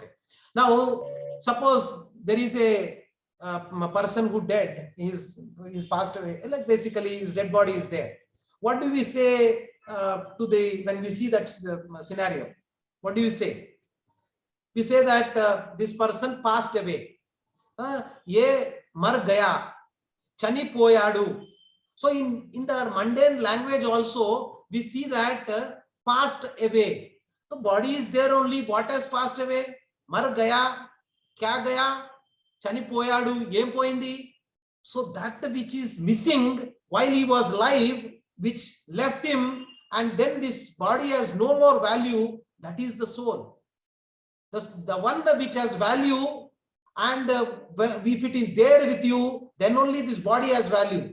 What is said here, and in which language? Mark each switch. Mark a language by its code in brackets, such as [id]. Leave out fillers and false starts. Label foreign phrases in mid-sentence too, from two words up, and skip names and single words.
[en] Now, suppose there is a person who dead. He's passed away. Like basically, his dead body is there. What do we say when we see that scenario? What do you say? We say that this person passed away. [hi] ये मर गया, [te] చనిపోయాడు. [en] So in the mundane language also, we see that passed away. The body is there only. What has passed away? [hi] मर गया, क्या गया, [te] చనిపోయాడు, ఏం పోయింది. [en] So that which is missing while he was alive, which left him, and then this body has no more value, that is the soul. The one which has value, and if it is there with you, then only this body has value.